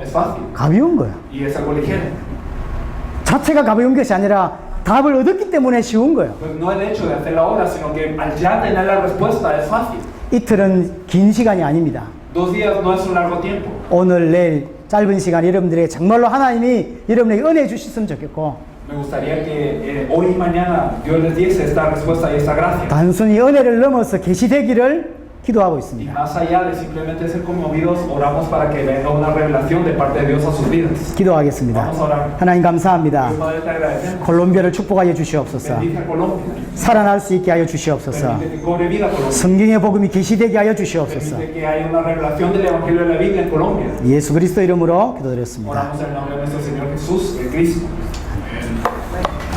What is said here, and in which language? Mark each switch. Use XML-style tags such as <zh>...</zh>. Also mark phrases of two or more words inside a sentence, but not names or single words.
<es>es fácil.</es> <ko>가벼운 거예요.</ko> <es>Y es algo ligero.</es> <ko>자체가 가벼운 것이 아니라 답을 얻었기 때문에 쉬운 거예요.</ko> <es>Pues no el hecho de hacerlo ahora, sino que al ya tener la respuesta es fácil.</es> <ko>이틀은 긴 시간이 아닙니다.</ko> <es>2 días no es un largo tiempo.</es> <ko>오늘 내일 짧은 시간 여러분들에게 정말로 하나님이 여러분에게 은혜 주셨으면 좋겠고,</ko> <es>Me gustaría que hoy y mañana Dios les diese esta respuesta y esta gracia.</es> <ko>단순히 은혜를 넘어서 계시되기를 기도하고</ko> <es>Y</es> <ko>있습니다.</ko> <es>más allá de simplemente ser conmovidos, oramos para que venga una revelación de parte de Dios a sus vidas.</es> <ko>기도하겠습니다.</ko> <es>Vamos a orar.</es> <ko>하나님 감사합니다.</ko> <es>Dios Padre, te agradecemos.</es> <ko>콜롬비아를 축복하여 주시옵소서.</ko> <es>Bendice a Colombia.</es> <ko>살아날 수 있게 하여 주시옵소서.</ko> <es>Permite que cobre vida Colombia.</es> <ko>성경의 복음이 계시되게 하여 주시옵소서.</ko> <es>Permite que haya una revelación del Evangelio de la Biblia en Colombia.</es> <ko>예수 그리스도 이름으로 기도드렸습니다.</ko> <es>Oramos en el nombre de nuestro Señor Jesús, el Cristo.</es>